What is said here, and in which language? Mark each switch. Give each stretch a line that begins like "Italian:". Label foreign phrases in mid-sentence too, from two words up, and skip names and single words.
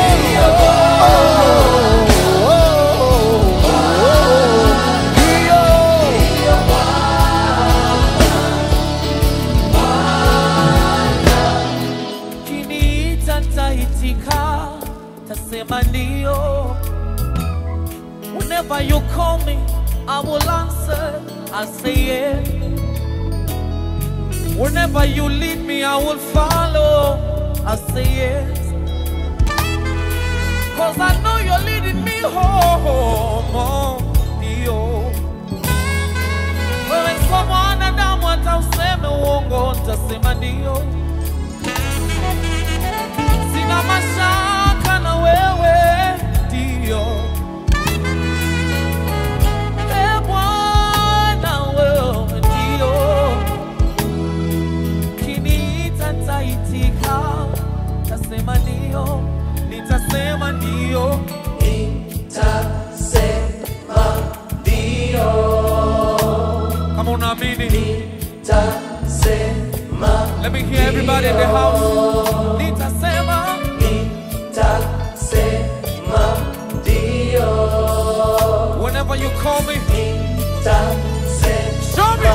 Swahili: Kiniita nitaitika, tasema ndio.
English: Whenever you call me, I will answer, I say yes. Whenever you lead me, I will follow, I say yes. Cause I know you're leading me home,
Swahili: oh, ndio. Wewe kwa mwanadamu hata useme uongo, nitasema ndio. Sina mashaka na wewe, ndio. Bwana wewe ndio. Kiniita nitaitika, tasema ndio. Nitasema ndio. Nitasema ndio. Kama unaamini, Nitasema.
English: let me hear everybody in the house.
Swahili: Nitasema. Nitasema ndio.
English: Whenever you call me,
Swahili: Nitasema.
English: show me.